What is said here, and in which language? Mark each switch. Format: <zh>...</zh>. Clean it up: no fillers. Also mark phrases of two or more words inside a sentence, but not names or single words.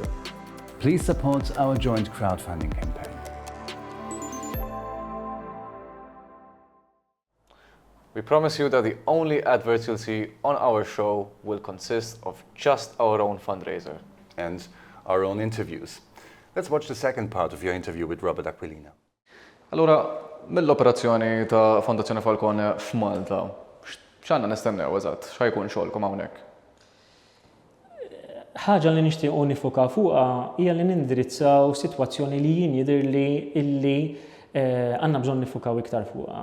<en>Please support our joint crowdfunding campaign. We promise you that the only adverts you'll see on our show will consist of just our own fundraiser. And our own interviews. Let's watch the second part of your interview with Robert Aquilina.</en> <mt>Allura, mill-operazzjoni ta' Fondazzjoni Falcone f'Malta, x'għandna nistennew eżatt, x'ħajkun xogħolkom hawnhekk? Ħaġa li nixtiequ nifoka fuqha hija li nindirizzaw sitwazzjoni li jien jidhirli illi għandna bżonn nifokaw iktar fuqha.</mt>